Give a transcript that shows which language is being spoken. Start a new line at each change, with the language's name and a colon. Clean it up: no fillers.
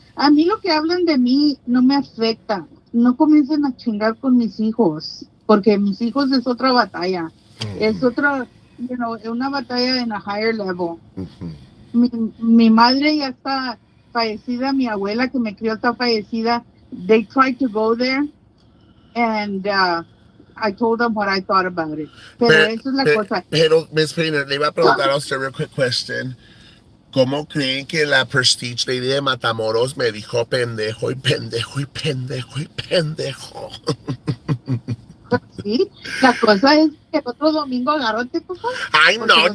Spanish: A mí lo que hablan de mí no me afecta. No comiencen a chingar con mis hijos, porque mis hijos es otra batalla. Es Mm-hmm. otra, una batalla en
English: a higher level. Mm-hmm.
Spanish: Mi madre ya está fallecida, mi abuela que me crió está fallecida.
English: They tried to go there, and I told them what I thought about it.
Spanish: Pero eso es la cosa. Pero, Miss Painter, le iba a preguntar a usted
English: real quick question.
Spanish: ¿Cómo creen que la Prestige Lady de Matamoros me dijo pendejo y pendejo y pendejo y pendejo? Sí, la cosa es que el otro domingo agárrate, papá, Ay, porque no, los